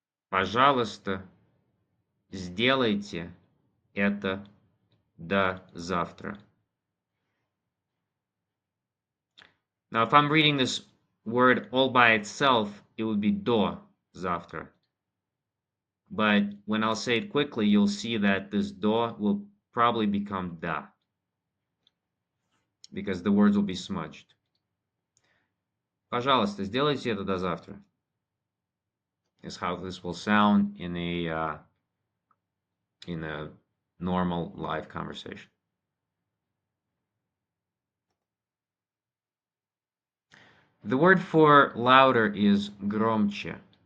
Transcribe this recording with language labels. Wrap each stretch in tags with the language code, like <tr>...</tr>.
<ru>Пожалуйста, сделайте это до завтра.</ru> <en>Now, if I'm reading this word all by itself, it would be</en> <ru>до завтра.</ru> <en>But when I'll say it quickly, you'll see that this до will probably become да, because the words will be smudged.</en> <ru>Пожалуйста, сделайте это до завтра.</ru> <en>Is how this will sound in a normal live conversation. The word for louder is громче.</en>